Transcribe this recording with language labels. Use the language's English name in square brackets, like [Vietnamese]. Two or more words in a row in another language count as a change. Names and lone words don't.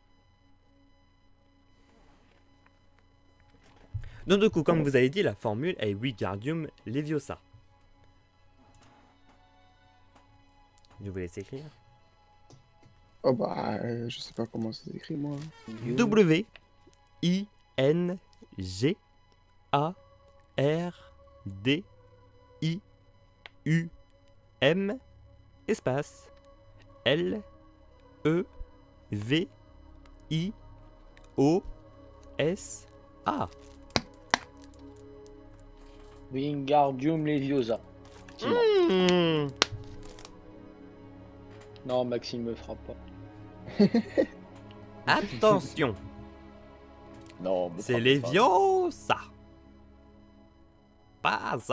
[French] Donc du coup, comme vous avez dit, la formule est Wingardium Leviosa. Je vous laisse écrire. Oh bah, je sais pas comment ça s'écrit moi. W-I-N-G-A-R-D-I-U-M espace L-E-V-I-O-S-A. Wingardium Leviosa. Effectivement. Mmh. Non, Maxime me fera pas. Attention, Non, me c'est frappe Leviosa. Pas ça.